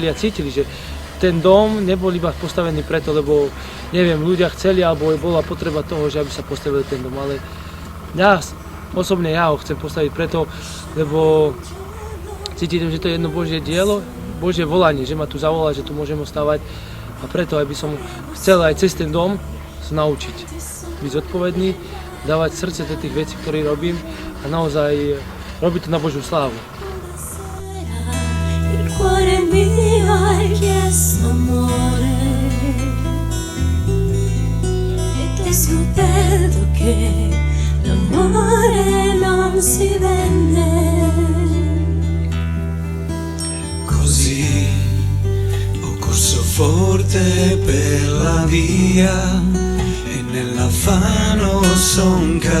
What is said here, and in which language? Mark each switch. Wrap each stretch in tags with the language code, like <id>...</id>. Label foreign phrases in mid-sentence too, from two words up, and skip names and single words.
<sk>a cítili, že ten dom nebol iba postavený preto, lebo neviem, ľudia chceli alebo bola potreba toho, že aby sa postavil ten dom, ale ja osobne ho chcem postaviť preto, lebo cítim, že to je jedno Božie dielo, Božie volanie, že ma tu zavolá, že tu môžem ostávať a preto, aby som chcel aj cez ten dom sa naučiť byť zodpovedný, dávať srdce do tých vecí, ktoré robím a naozaj robiť to na Božiu slávu.</sk> <it>Il cuore mio hai chiesto amore e tu hai scoperto che l'amore non si vende. Così ho corso forte per la via e nell'affanno son</it>